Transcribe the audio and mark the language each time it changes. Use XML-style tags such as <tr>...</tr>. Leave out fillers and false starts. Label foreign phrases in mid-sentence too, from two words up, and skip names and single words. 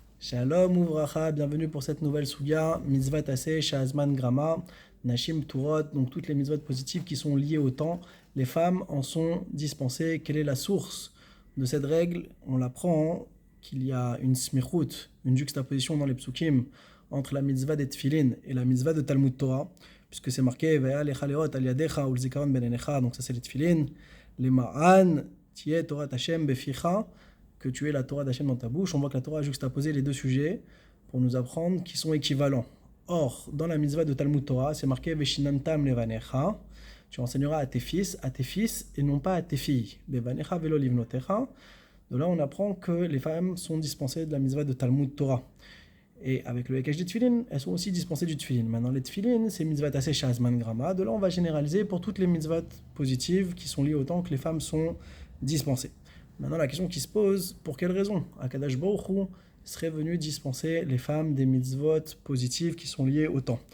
<he>שלום וברכה,</he> <fr>bienvenue pour cette nouvelle Suga,</fr> <he>מצות עשה, שהזמן גרמא, נשים פטורות,</he> <fr>donc toutes les mitzvot positives qui sont liées au temps. Les femmes en sont dispensées. Quelle est la source de cette règle? On l'apprend qu'il y a une smichut, une juxtaposition dans les psukim entre la mitzvah des tfilin et la mitzvah de</fr> <he>תלמוד תורה,</he> <fr>puisque c'est marqué</fr> <he>והיה לך לאות על ידך ולזכרון בין עיניך,</he> <fr>donc ça c'est les tfilin, les ma'an,</fr> <he>תהיה תורת ה' בפיך,</he> <fr>que tu aies la Torah d'Hachem dans ta bouche. On voit que la Torah a juxtaposé les deux sujets pour nous apprendre qu'ils sont équivalents. Or, dans la mitzvah de</fr> <he>תלמוד תורה,</he> <fr>c'est marqué</fr> <he>ושננתם לבניך,</he> <fr>tu enseigneras à tes fils et non pas à tes filles.</fr> <he>לבניך ולא לבנותיך.</he> <fr>De là, on apprend que les femmes sont dispensées de la mitzvah de</fr> <he>תלמוד תורה.</he> <fr>Et avec le Hekesh des Tfilin, elles sont aussi dispensées du Tfilin. Maintenant, les Tfilin, c'est</fr> <he>מצות עשה שהזמן גרמא.</he> <fr>De là, on va généraliser pour toutes les mitzvot positives qui sont liées au temps que les femmes sont dispensées. Maintenant, la question qui se pose, pour quelle raison</fr> <he>הקדוש ברוך הוא</he> <fr>serait venu dispenser les femmes des mitzvot positives qui sont liées au temps?</fr>